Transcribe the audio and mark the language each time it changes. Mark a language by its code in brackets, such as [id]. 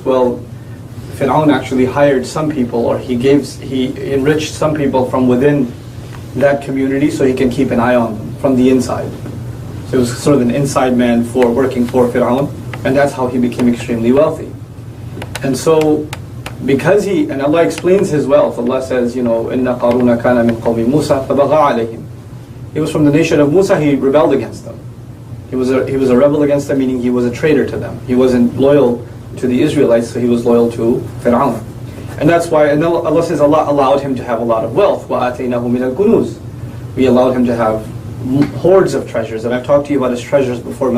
[en] Well, Fir'aun actually hired some people, or he enriched some people from within that community so he can keep an eye on them from the inside. So it was sort of an inside man working for Fir'aun, and that's how he became extremely wealthy. And so, and Allah explains his wealth. Allah says, [ar] إِنَّ قَارُونَ كَانَ مِنْ قَوْمِ مُوسَى فَبَغَى عَلَيْهِمْ. [en] He was from the nation of Musa, he rebelled against them. He was a rebel against them, meaning he was a traitor to them. He wasn't loyal to the Israelites, so he was loyal to Fir'aun. And that's why, and Allah says Allah allowed him to have a lot of wealth. [ar] وَآتَيْنَاهُ مِنَ الْكُنُوزِ. [en] We allowed him to have hordes of treasures, and I've talked to you about his treasures before.